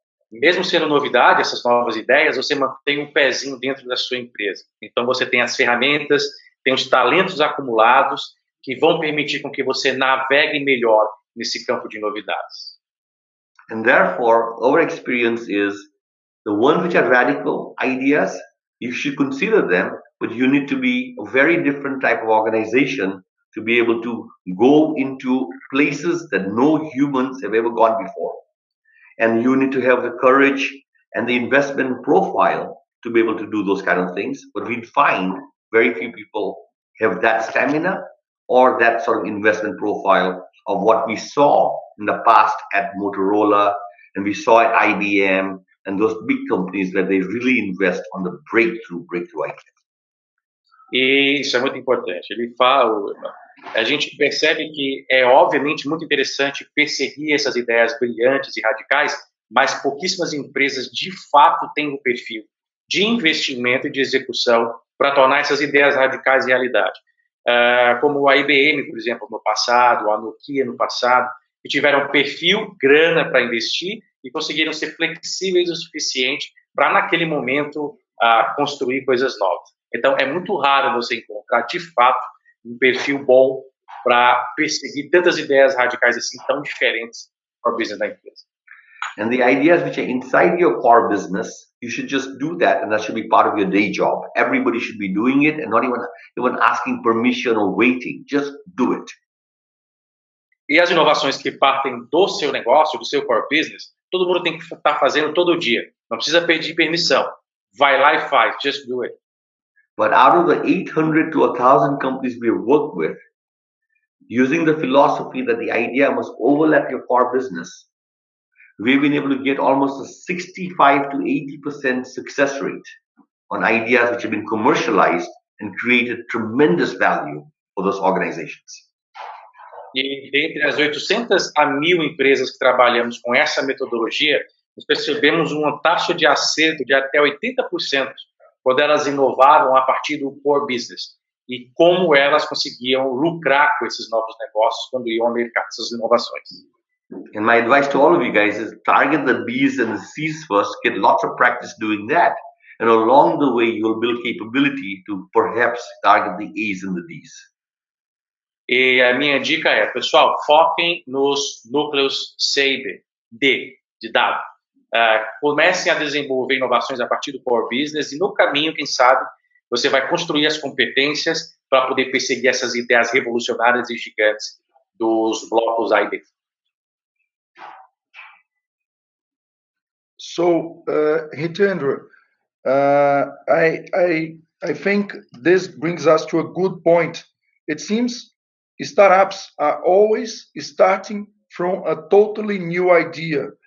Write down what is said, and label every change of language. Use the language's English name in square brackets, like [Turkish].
[Portuguese] Mesmo sendo novidade, essas novas ideias, você mantém um pezinho dentro da sua empresa. Então, você tem as ferramentas, tem os talentos acumulados que vão permitir com que você navegue melhor nesse campo de novidades. [English] And therefore, our experience is the ones which are radical ideas, you should consider them, but you need to be a very different type of organization to be able to go into places that no humans have ever gone before. And you need to have the courage and the investment profile to be able to do those kind of things. But we find very few people have that stamina or that sort of investment profile of what we saw in the past at Motorola and we saw at IBM and those big companies where they really invest on the breakthrough ideas. [Portuguese] E isso é muito importante. Ele fala, a gente percebe que é obviamente muito interessante perseguir essas ideias brilhantes e radicais, mas pouquíssimas empresas de fato têm o perfil de investimento e de execução para tornar essas ideias radicais realidade. Como a IBM, por exemplo, no passado, a Nokia no passado, que tiveram perfil, grana para investir e conseguiram ser flexíveis o suficiente para, naquele momento, construir coisas novas. Então, é muito raro você encontrar, de fato, um perfil bom para perseguir tantas ideias radicais assim, tão diferentes para o business da empresa. [English] And the ideas which are inside your core business, you should just do that, and that should be part of your day job. Everybody should be doing it and not even asking permission or waiting. Just do it. [Portuguese] E as inovações que partem do seu negócio, do seu core business, todo mundo tem que estar fazendo todo dia. Não precisa pedir permissão. Vai lá e faz. [English] Just do it. But out of the 800 to 1,000 companies we work with, using the philosophy that the idea must overlap your core business, we've been able to get almost a 65 to 80% success rate on ideas which have been commercialized and created tremendous value for those organizations. [Portuguese] E dentre as 800 a 1.000 empresas que trabalhamos com essa metodologia, nós percebemos uma taxa de acerto de até 80% quando elas inovavam a partir do core business e como elas conseguiam lucrar com esses novos negócios quando iam ao mercado, essas inovações. [English] And my advice to all of you guys is target the B's and the C's first, get lots of practice doing that, and along the way you'll build capability to perhaps target the A's and the D's. [Portuguese] E a minha dica é, pessoal, foquem nos núcleos C e D de dado. Comecem a desenvolver inovações a partir do core business e no caminho, quem sabe, você vai construir as competências para poder perseguir essas ideias revolucionárias e gigantes dos blocos A e B. [English] So, Hitendra, I think this brings us to a good point. It seems startups are always starting from a totally new idea.